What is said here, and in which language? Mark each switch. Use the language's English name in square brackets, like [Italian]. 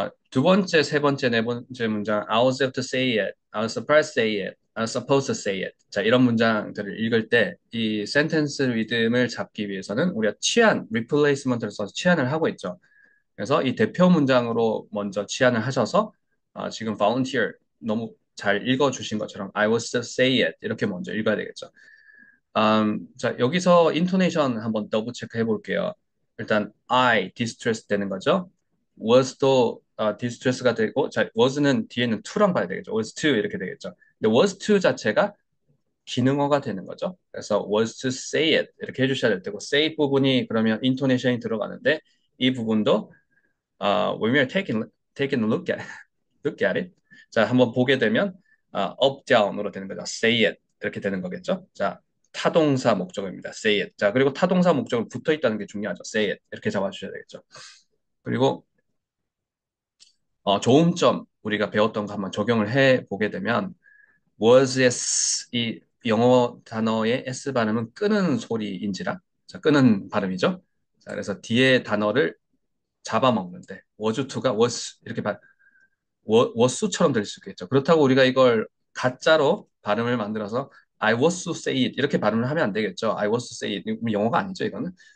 [Korean] 두 번째, 세 번째, 네 번째 문장 [English] I was able to say it, I was surprised to say it, I was supposed to say it. [Korean] 자, 이런 문장들을 읽을 때 이 센텐스 리듬을 잡기 위해서는 우리가 replacement를 써서 치환을 하고 있죠. 그래서 이 대표 문장으로 먼저 치환을 하셔서 지금 volunteer 너무 잘 읽어주신 것처럼 [English] I was to say it [Korean] 이렇게 먼저 읽어야 되겠죠. 자, 여기서 인토네이션 한번 더블 체크 해볼게요. 일단 I distress 되는 거죠. was도 distress가 되고, 자, was는 뒤에는 to랑 봐야 되겠죠. was to 이렇게 되겠죠. 근데 was to 자체가 기능어가 되는 거죠. 그래서 [English] was to say it [Korean] 이렇게 해주셔야 될 테고, say 부분이 그러면 인토네이션이 들어가는데 이 부분도 [English] when we're taking a look at it. [Korean] 자, 한번 보게 되면 up, down으로 되는 거죠. [English] say it [Korean] 이렇게 되는 거겠죠. 자, 타동사 목적어입니다. [English] say it. [Korean] 자, 그리고 타동사 목적어 붙어 있다는 게 중요하죠. [English] say it [Korean] 이렇게 잡아주셔야 되겠죠. 그리고 조음점 우리가 배웠던 거 한번 적용을 해 보게 되면 was s 이 영어 단어의 s 발음은 끄는 소리인지라 자, 끄는 발음이죠. 자, 그래서 뒤에 단어를 잡아먹는데 was to가 was 이렇게 워수처럼 들릴 수 있겠죠. 그렇다고 우리가 이걸 가짜로 발음을 만들어서 [English] I was to say it [Korean] 이렇게 발음을 하면 안 되겠죠. [English] I was to say it [Korean] 영어가 아니죠, 이거는.